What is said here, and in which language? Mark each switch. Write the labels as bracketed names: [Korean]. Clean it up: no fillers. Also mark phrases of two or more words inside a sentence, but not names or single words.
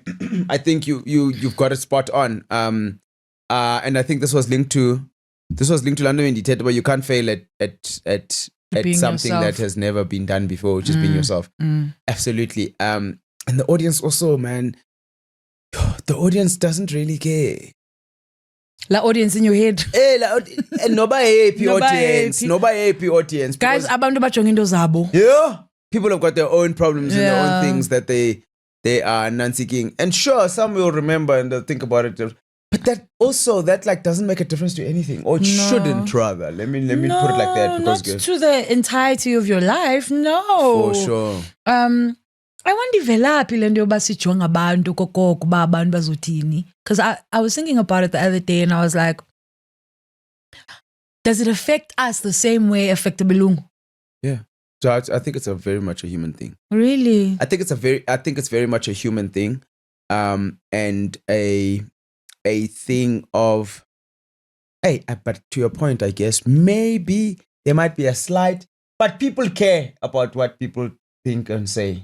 [English] I think you've got it spot on. And I think this was linked to London in Detail, where you can't fail at something yourself. that has never been done before, which is being yourself. Absolutely. And the audience also, man, the audience doesn't really care. La audience in your head. Nobody happy audience. Guys, [Xhosa] abantu bajonga into zabo. [English] Yeah. People have got their own problems and their own things that they are non-seeking. And sure, some will remember and they'll think about it. But that like doesn't make a difference to anything. Or it shouldn't, rather. Let me put it like that. Because not to the entirety of your life. No. For sure. I wonder [Xhosa] velaphi le nto yoba sijonga abantu kokoko uba abantu bazothini. [English] Because I was thinking about it the other day and I was like, does it affect us the same way affect belungu? Yeah. So I think it's very much a human thing. Really? I think it's very much a human thing. And a thing of, but to your point, I guess, maybe there might be a slight, but people care about what people think and say.